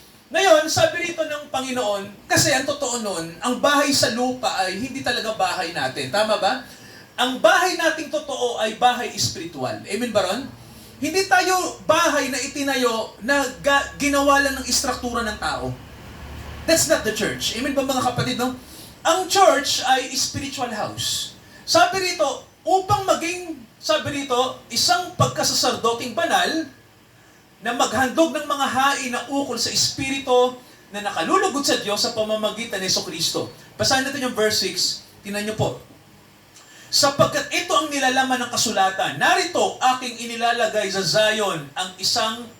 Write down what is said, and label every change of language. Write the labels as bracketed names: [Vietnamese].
[Filipino] Ngayon, sabi rito ng Panginoon, kasi ang totoo nun, ang bahay sa lupa ay hindi talaga bahay natin, tama ba? Ang bahay nating totoo ay bahay espiritual. Amen ba ron? Hindi tayo bahay na itinayo na ginawa lang ng istruktura ng tao. [English] That's not the church. [Filipino] Amen ba mga kapatid, no? [English] Ang church ay spiritual house. [Filipino] Sabi rito, upang maging, sabi rito, isang pagkasaserdoting banal na maghandog ng mga hain na ukol sa espiritu na nakalulugod sa Diyos sa pamamagitan ni Jesucristo. Basahin natin yung verse 6. Tingnan niyo po. Sapagkat ito ang nilalaman ng kasulatan, narito aking inilalagay sa Zion ang isang